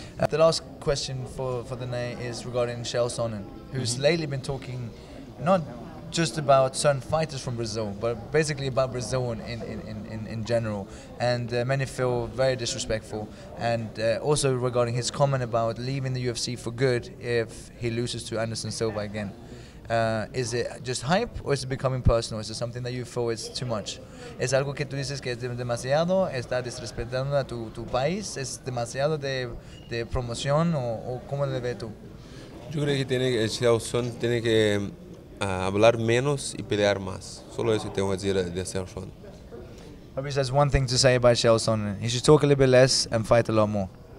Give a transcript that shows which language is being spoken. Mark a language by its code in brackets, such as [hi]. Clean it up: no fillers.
[en] The last question for the night is regarding Chael Sonnen, who's lately been talking not just about certain fighters from Brazil, but basically about Brazil in general. And many feel very disrespectful. And also regarding his comment about leaving the UFC for good if he loses to Anderson Silva again. Is it just hype, or is it becoming personal? Is it something that you feel is too much? [es] ¿Es algo que tú dices que es demasiado? ¿Está desrespetando a tu país? ¿Es demasiado de promoción o cómo le ves tú? Yo creo que el Chael Sonnen tiene que hablar menos y pelear más. Solo eso tengo que decir de Chael Sonnen. [en] Fabricio has one thing to say about Chael Sonnen. He should talk a little bit less and fight a lot more.